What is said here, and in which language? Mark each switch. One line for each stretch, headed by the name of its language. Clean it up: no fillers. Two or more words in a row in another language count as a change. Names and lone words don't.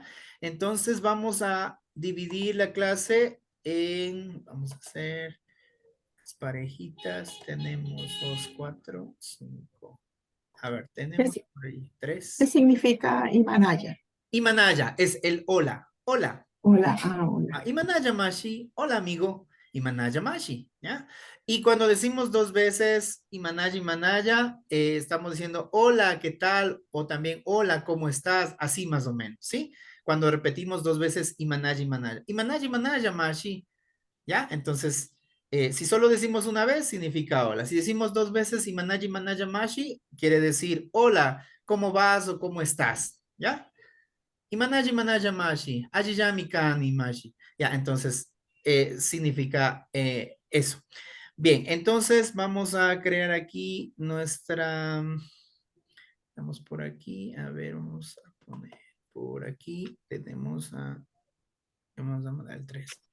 Spanish: Entonces vamos a dividir la clase vamos a hacer las parejitas. Tenemos 2, 4, 5. A ver, tenemos por ahí 3. ¿Qué significa Himalaya? Imanaya es el hola. Hola. Hola, hola.
Quechua: Imanaya Mashi,
Spanish: hola amigo.
Quechua: Imanaya Mashi,
Spanish: ¿ya? Y cuando decimos 2 veces Imanaya, estamos diciendo hola, ¿qué tal? O también hola, ¿cómo estás? Así más o menos, ¿sí? Cuando repetimos 2 veces Imanaya.
Quechua: Imanaya Mashi,
Spanish: ¿ya? Entonces, si solo decimos una vez, significa hola. Si decimos 2 veces
Quechua: Imanaya Mashi,
Spanish: quiere decir hola, ¿cómo vas o cómo estás? ¿Ya?
Quechua: Imanaja mashi, ajiyami kani mashi.
Spanish: Ya, entonces significa eso. Bien, entonces vamos a crear aquí nuestra, vamos por aquí, a ver, vamos a poner por aquí, vamos a mandar el 3.